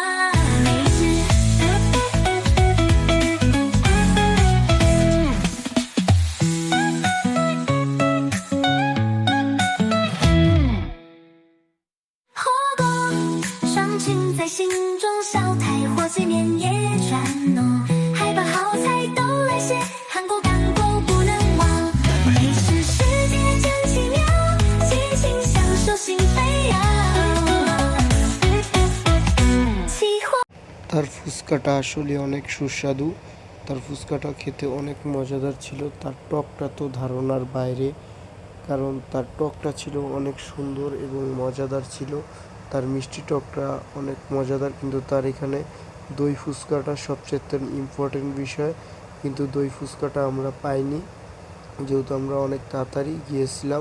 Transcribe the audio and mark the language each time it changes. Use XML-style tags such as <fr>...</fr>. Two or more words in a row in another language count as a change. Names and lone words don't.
<zh>美食火锅，双情在心中，烧台火鸡面也转浓，海报好菜都来些，韩国干锅不能忘。美食世界真奇妙，尽情享受心飞扬。</zh> <bn>তার ফুচকাটা আসলে অনেক সুস্বাদু। তার ফুচকাটা খেতে অনেক মজাদার ছিল। তার টকটা তো ধারণার বাইরে, কারণ তার টকটা ছিল অনেক সুন্দর এবং মজাদার ছিল। তার মিষ্টি টকটা অনেক মজাদার, কিন্তু তার এখানে দই ফুচকাটা সবচেয়ে ইম্পর্টেন্ট বিষয়, কিন্তু দই ফুচকাটা আমরা পাইনি, যেহেতু আমরা অনেক তাড়াতাড়ি গিয়েছিলাম।</bn>